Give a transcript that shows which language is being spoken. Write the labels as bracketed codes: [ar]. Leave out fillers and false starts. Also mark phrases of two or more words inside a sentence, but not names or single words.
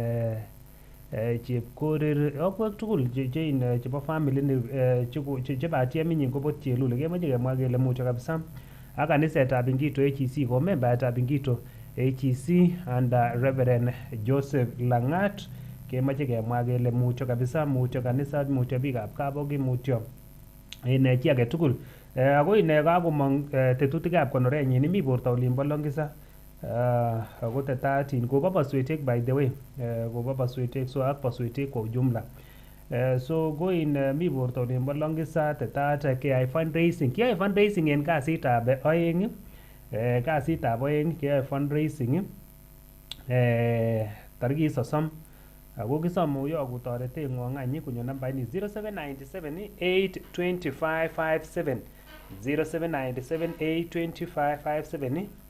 [kln] Chepkorir akwek tugul chebo family chebatieminy kobot Chelule kemoche kemwa kele mucho kabisa ak kanisetab Ingito HEC ko membaetab Ingito HEC and Reverend Joseph Langat kemoche kemwa kele mucho kabisa, mucho kanisa, mucho biikab Kabogi, mucho en chi age tugul. Ako kakomong tetutikab konorenyin mi borto olimbo Longisa ako tetatin kobo baswetek [en] by the way [kln] kobo baswetek so ak baswetek [sw] kwa ujumla. [kln] So go mi borto olimbo Longisa tetat kiyai fundraising en kasitab oeng kiyai fundraising tarikit 30 ako kisome uyoku toreteng'wong any konyo nambait ni 0797 82557 0797 82557